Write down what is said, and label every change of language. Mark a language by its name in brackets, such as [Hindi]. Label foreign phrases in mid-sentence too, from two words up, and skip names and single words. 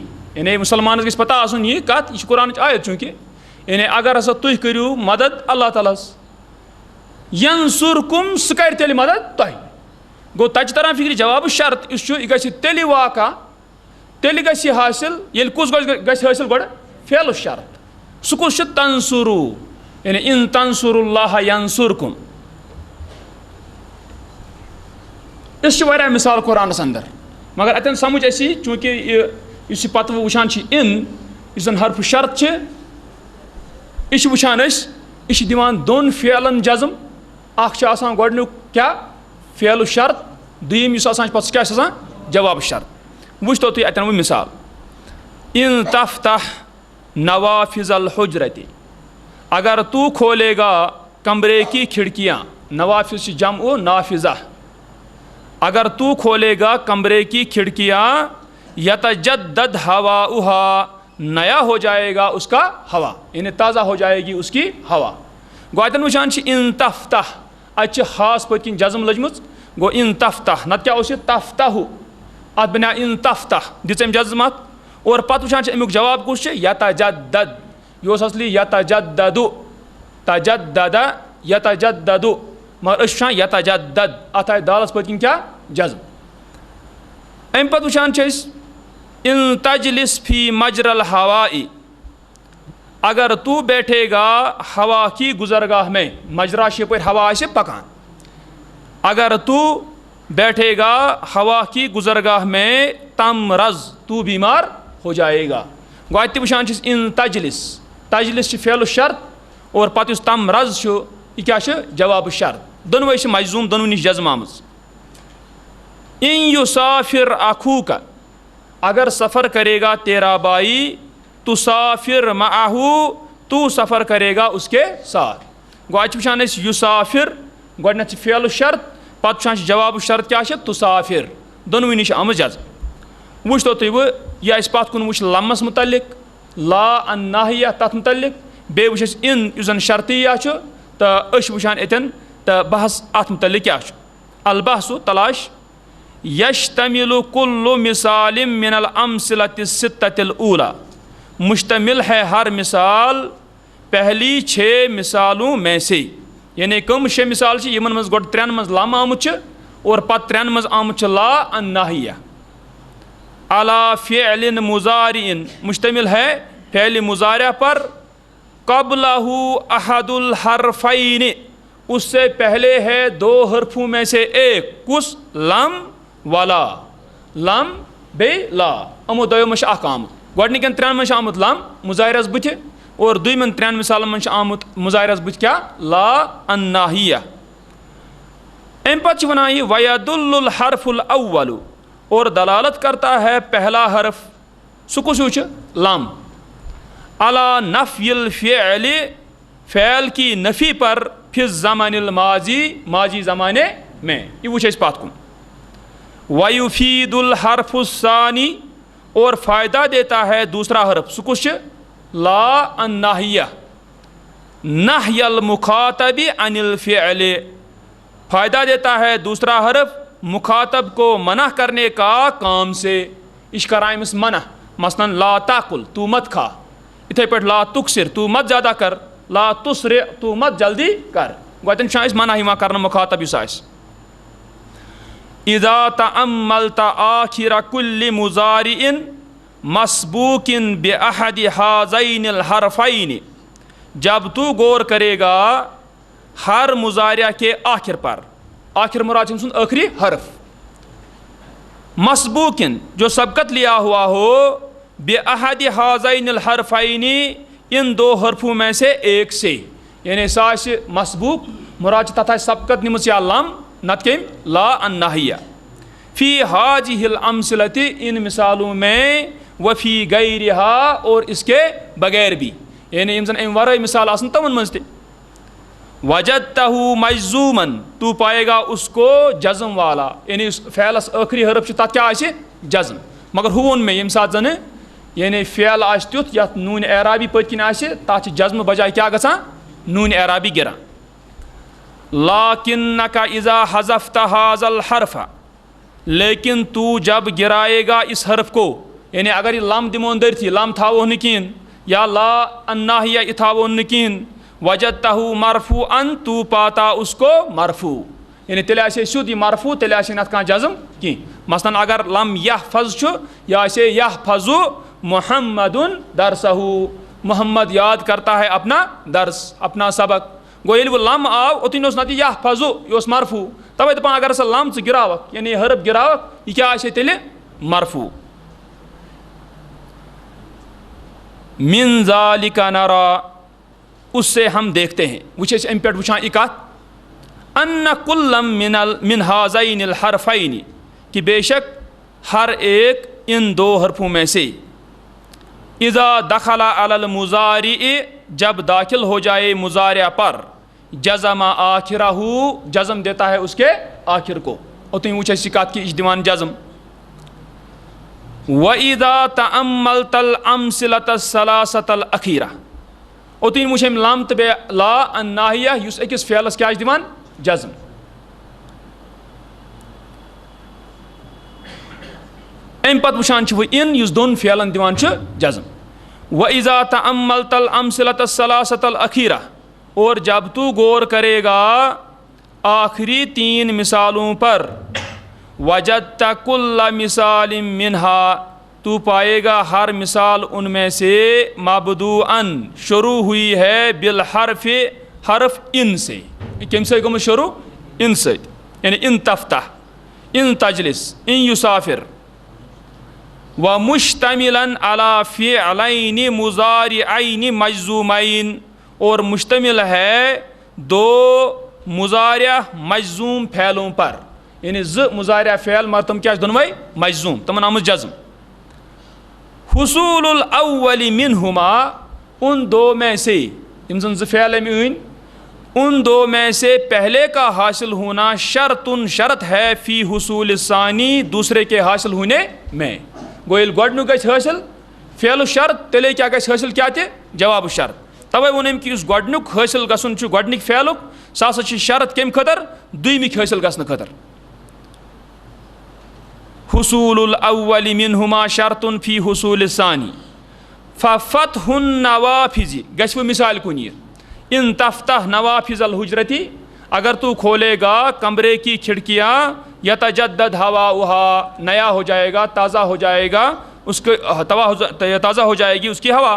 [Kashmiri] یعنی مُسلمانس گژھِ پتہ آسُن یہِ کتھ یہِ چھِ قرآنٕچ آیت چوٗنٛکہِ یعنی اگر ہسا تُہۍ کٔرِو مدد اللہ تعالیٰ ہس ینصرکم سُہ کرِ تیٚلہِ مدد تۄہہِ. گوٚو تتہِ چھِ تران فکرِ جواب شرط یُس چھُ یہِ گژھِ تیٚلہِ واقع تیٚلہِ گژھِ یہِ حٲصِل ییٚلہِ کُس گژھِ حٲصِل گۄڈٕ فعل شرط. سُہ کُس چھُ تنصرو یعنی [Arabic] ان تنصر اللہ ینصرکم. [Kashmiri] اس چھِ واریاہ مثال قرآنس اندر مگر اتٮ۪ن سمجھ اَسہِ یی چوٗنٛکہِ یُس یہِ پتہٕ وٕچھان چھِ یُس زن حرف شرط چھِ یہِ چھِ وٕچھان أسۍ یہِ چھِ دِوان دۄن فعلن جزم. اکھ چھُ آسان گۄڈنیُک کیٛاہ فعل شرط دوٚیِم یُس آسان چھُ پتہٕ سُہ کیٛاہ چھُ آسان جواب شرط. وٕچھتو تُہۍ اتٮ۪ن وۄنۍ مثال [Arabic] ان تفتح نوافذ الحجرت [Urdu] اگر تو کھولے گا کمرے کی کھڑکیاں. [Kashmiri] نوافذ چھِ جمع نافذہ. [Urdu] اگر تو کھولے گا کمرے کی کھڑکیاں [Arabic] یتجدد ہواؤہا [Urdu] نیا ہو جائے گا اس کا ہوا یعنی تازہ ہو جائے گی اس کی ہوا. [Kashmiri] گوٚو اتٮ۪ن وٕچھان چھِ [Arabic] ان تفتح [Kashmiri] اتہِ چھِ ہاس پٔتۍ کِنۍ جزم لٔجمٕژ. گوٚو [Arabic] ان تفتح [Kashmiri] نتہٕ کیٛاہ اوس یہِ تفتحُ اتھ بنیٛاو [Arabic] ان تفتح [Kashmiri] دِژ أمۍ جزم اتھ. اور پتہٕ وٕچھان چھِ امیُک جواب کُس چھُ یتجدد یہِ اوس اصلی یتجددُ تجدد یتجددُ مگر أسۍ وٕچھان یتجدد اتھ آیہِ دالس پٔتۍ کِنۍ کیٛاہ جزم. امہِ پتہٕ وٕچھان چھِ أسۍ [Arabic] ان تجلس فی مجرى الہواء [Urdu] اگر تو بیٹھے گا ہوا کی گزرگاہ میں. [Kashmiri] مجرا چھِ یپٲرۍ ہوا آسہِ پکان. [Urdu] اگر تو بیٹھے گا ہوا کی گزرگاہ میں تمرض تو بیمار ہو جائے گا. [Kashmiri] گوٚو اتہِ تہِ وٕچھان چھِ أسۍ [Arabic] ان تجلس [Kashmiri] تجلس چھِ فعل شرط اور پتہٕ یُس تمرض چھُ یہِ کیٛاہ چھُ جواب شرط. دۄنوَے چھِ مجزوٗم دۄنوٕنی چھِ جزم آمٕژ. [Arabic] ان یُسافر اخوٗک [Urdu] اگر سفر کرے گا تیرا بھائی [Arabic] تسافر معہُ [Urdu] تو سفر کرے گا اس کے ساتھ. [Kashmiri] گوٚو اتہِ چھِ وٕچھان أسۍ یُسافر گۄڈنٮ۪تھ چھِ فعل شرط پتہٕ وٕچھان چھِ جواب شرط کیٛاہ چھِ تسافر دۄنوٕنی چھِ آمٕژ جزم. وٕچھتو تُہۍ وۄنۍ یہِ اَسہِ پتھ کُن وٕچھ لمس متعلق لا ان ناہیہ تتھ متعلق بیٚیہِ وٕچھ اَسہِ ان یُس زن شرطیہ چھُ تہٕ أسۍ چھِ وٕچھان اتٮ۪ن تہٕ بحث اتھ متعلق کیٛاہ چھُ. [Arabic] البحث تلاش یشتمل کل مثال من الامثلۃ الستۃ الاولیٰ [Urdu] مشتمل ہے ہر مثال پہلی 6 مثالوں میں سے. [Kashmiri] یعنی کم 6 مثال چھِ یِمن منٛز گۄڈٕ 3 منٛز لم آمُت چھِ اور پتہٕ 3 منٛز آمُت چھِ لا ان ناہیہ. [Arabic] علی فعل مضارع [Urdu] مشتمل ہے فعل مضارع پر [Arabic] قبلہ احد الحرفین [Urdu] اس سے پہلے ہے 2 حرفوں میں سے ایک. [Kashmiri] کس لم ولا لم بے لا یِمو دۄیو منٛز چھِ اکھ آمُت. گۄڈنِکٮ۪ن ترٛٮ۪ن منٛز چھِ آمُت لم مُظاہرس بٕتھِ اور دوٚیمٮ۪ن ترٛٮ۪ن مِثالن منٛز چھِ آمُت مُظاہرس بٕتھِ کیٛاہ لا الناہیہ. اَمہِ پتہٕ چھِ وَنان یہِ [Arabic] وَیَدُلُّ الْحَرْفُ الْأَوَّلُ [Urdu] اور دلالت کرتا ہے پہلا حرف [Kashmiri] سُہ کُس ہیوٗ چھُ لم [Arabic] علی نفی الفعل [Urdu] فعل کی نفی پر [Arabic] فی الزمن الماضی [Urdu] ماضی زمانے میں. [Kashmiri] یہ وٕچھ اَسہِ پتھ کُن. [Arabic] وَیُفیٖدُ الْحَرْفُ الثانی [Urdu] اور فائدہ دیتا ہے دوسرا حرف [Kashmiri] سُہ کُس چھُ [Arabic] لا الناہیہ نہی المخاطب عن الفعل. [Urdu] فائدہ دیتا ہے دوسرا حرف مخاطب کو منع کرنے کا کام سے. [Kashmiri] یہ چھِ کران أمِس منع مثلاً [Arabic] لا تاکُل [Urdu] تو مت کھا, [Kashmiri] یِتھَے پٲٹھۍ [Arabic] لا تُکسِر [Urdu] تو مت زیادہ کر, [Arabic] لا تُسرِ [Urdu] تو مت جلدی کر. [Kashmiri] گۄڈٕنٮ۪تھ چھُ اَسہِ منع یِوان کرنہٕ مخاطب یُس آسہِ. [Arabic] اِذا تأملت آخِرَ كُلِّ مُضارِعٍ مسبوقٍ بأحد هذين الحرفين [Urdu] جب تو غور کرے گا ہر مضارع کے آخر پر, آخر مراد سن آخری حرف, مسبوقٍ جو سبقت لیا ہوا ہو بأحد هذين الحرفين ان دو حرفوں میں سے ایک سے, [Kashmiri] یعنی سُہ آسہِ مسبوق مراد چھِ تتھ آسہِ سبقت نِمٕژ یا لم نت کٔمۍ [Arabic] لا الناہیہ. فی هذه الامثلة [Urdu] ان مثالوں میں [Arabic] وفی غیرها [Urdu] اور اس کے بغیر بھی, [Kashmiri] یعنی یم زن امہِ ورٲے مثال آسن تمن منٛز تہِ. [Arabic] وجدتہ مجزومن [Urdu] تو پائے گا اس کو جزم والا, [Kashmiri] یعنی اس فعلس ٲخری حرف چھُ تتھ کیٛاہ آسہِ جزم. مگر ہُہ ووٚن مےٚ ییٚمہِ ساتہٕ زنہٕ یعنی فعل آسہِ تیُتھ یتھ نوٗنہِ اعرابی پٔتۍ کِنۍ آسہِ تتھ چھِ جزمہٕ بجاے کیٛاہ گژھان نوٗنہِ اعرابی گِران. [Arabic] لکنک اذا حذفت هذا الحرف [Urdu] لیکن تو جب گرائے گا اس حرف کو, [Kashmiri] یعنی اگر یہ لم دمو أنٛدرتھٕے لم تھاوو نہٕ کِہیٖنۍ یا لا الناہیہ یہِ تھاوو نہٕ کِہیٖنۍ [Arabic] وجدتہ مرفوعن [Urdu] تو پاتا اس کو مرفوع, [Kashmiri] یعنی تیٚلہِ آسہِ سیوٚد یہِ مرفوع تیٚلہِ آسہِ نہٕ اَتھ کانٛہہ جزم کینٛہہ. مثلاً اگر لم یحفظ چھُ یہِ آسہِ [Arabic] یحفظ محمدن درسہ, [Urdu] محمد یاد کرتا ہے اپنا درس اپنا سبق. [Kashmiri] گوٚو ییٚلہِ وۄنۍ لم آو اوٚتن اوس نتہٕ یحفظ یہِ اوس مرفوع, تَوَے دَپان اگر ہسا لم ژٕ گِراوکھ یعنی یہِ حرف گِراوکھ یہِ کیٛاہ آسہِ تیٚلہِ مرفوع. [Arabic] من ذالک نرا [Urdu] اس سے ہم دیکھتے ہیں, [Kashmiri] وٕچھ أسۍ اَمہِ پٮ۪ٹھ وٕچھان یہِ کتھ [Arabic] ان کُلًا من هذین الحرفین [Urdu] کہ بے شک ہر ایک ان دو حرفوں میں سے [Arabic] اذا دخل علی المضارع [Urdu] جب داخل ہو جائے مضارع پر [Arabic] جزم آخرہ [Urdu] جزم دیتا ہے اس کے آخر کو. [Kashmiri] اوتن وٕچھ اَسہِ یہِ کتھ کہِ یہِ چھِ دِوان جزم. [Arabic] وَإِذَا تَأَمَّلْتَ الْأَمْثِلَةَ الثَّلَاثَةَ الْأَخِيرَةَ [Kashmiri] اوتن وٕچھ أمۍ لم تہٕ بیٚیہِ لا الناہیہ یُس أکِس فعلس کیٛاہ چھِ دِوان جزم. اَمہِ پتہٕ وٕچھان چھِ وۄنۍ اِن یُس دۄن فعلن دِوان چھُ جزم. [Arabic] وَإِذَا تَأَمَّلْتَ الْأَمْثِلَةَ الثَّلَاثَةَ الْأَخِيرَةَ [Urdu] اور جب تو غور کرے گا آخری تین مثالوں پر [Arabic] وجدت کل مثال منہا [Urdu] تو پائے گا ہر مثال ان میں سے مبدوءً شروع ہوئی ہے بالحرف حرف ان سے. [Kashmiri] کمہِ سۭتۍ گوٚمُت شروع ان سۭتۍ, یعنی [Arabic] ان تفتح ان تجلس ان یسافر. ومشتملاً علی فعلین مضارعین مجزومین [Urdu] اور مشتمل ہے دو مضارع مجزوم فعلوں پر, [Kashmiri] یعنی زٕ مضارع فعل مگر تم کیٛاہ چھِ دۄنوَے مجزوم تمن آمٕژ جزم. [Arabic] حصول الاول منہما [Urdu] ان دو میں سے [Kashmiri] یم زن زٕ فعل أمۍ أنۍ [Urdu] ان دو میں سے پہلے کا حاصل ہونا شرط ہے [Arabic] فی حصول ثانی [Urdu] دوسرے کے حاصل ہونے میں. [Kashmiri] گوٚو ییٚلہِ گۄڈنیُک گژھِ حٲصِل فعلُ شرط تیٚلے کیٛاہ گژھِ حٲصِل کیٛاہ تہِ جواب شرط. تَوَے ووٚن أمۍ کہِ یُس گۄڈنیُک حٲصِل گژھُن چھُ گۄڈنِکۍ فعلُک سُہ ہسا چھُ شرط کَمہِ خٲطرٕ دوٚیمِکۍ حٲصِل گژھنہٕ خٲطرٕ. [Arabic] حصول الاول منہما شرط فی حصول ثانی ففتح النوافذ [Kashmiri] گژھِ وۄنۍ مثال کُن یہِ [Arabic] ان تفتح نوافذ الحجرتی [Urdu] اگر تو کھولے گا کمرے کی کھڑکیاں یتجدد ہواؤہا نیا ہو جائے گا تازہ ہو جائے گا اس کے تازہ ہو جائے گی اس کی ہوا.